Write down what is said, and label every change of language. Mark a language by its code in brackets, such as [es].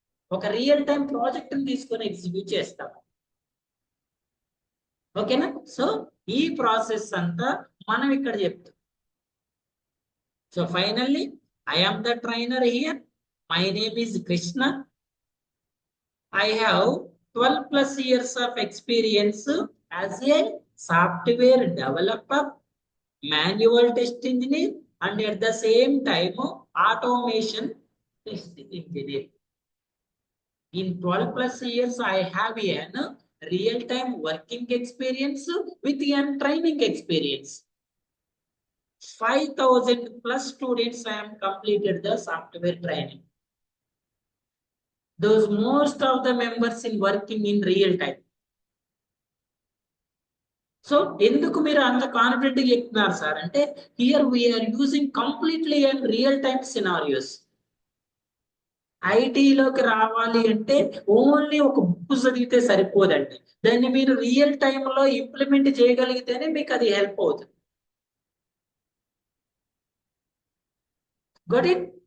[te] ఒక real time project ని తీసుకొని ఎగ్జిక్యూట్ చేస్తాం. ఓకేనా? సో ఈ ప్రాసెస్ అంతా మనం ఇక్కడ చెప్తాం. [en] So finally I am the trainer here. My name is Krishna. I have 12 plus years of experience as a software developer, manual test engineer, and at the same time automation test engineer. In 12 plus years, I have an real-time working experience with an training experience. 5,000 plus students I am completed the software training. Those most of the members in working in real time. [te] So ఎందుకు మీరు అంత confident గా చెప్తున్నారు sir అంటే [en] Here we're using completely and real time scenarios. [te] ఐటీలోకి రావాలి అంటే only ఒక book చదివితే సరిపోదండి. దాన్ని మీరు రియల్ టైంలో ఇంప్లిమెంట్ చేయగలిగితేనే మీకు అది హెల్ప్ అవుతుంది. [en] Got it?